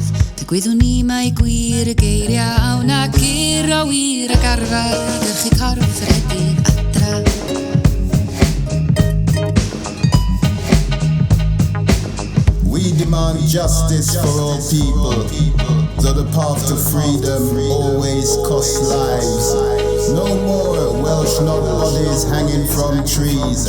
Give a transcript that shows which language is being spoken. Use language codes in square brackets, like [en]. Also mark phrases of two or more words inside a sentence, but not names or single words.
[cy] Pe gwyddwn ni mai gwir y geiriau awn a gyr o wir ag arfa i gyrchu corff yr hedydd adra. [en] We demand justice for all people, though the path to freedom always costs lives. No more Welsh not bodies hanging from trees.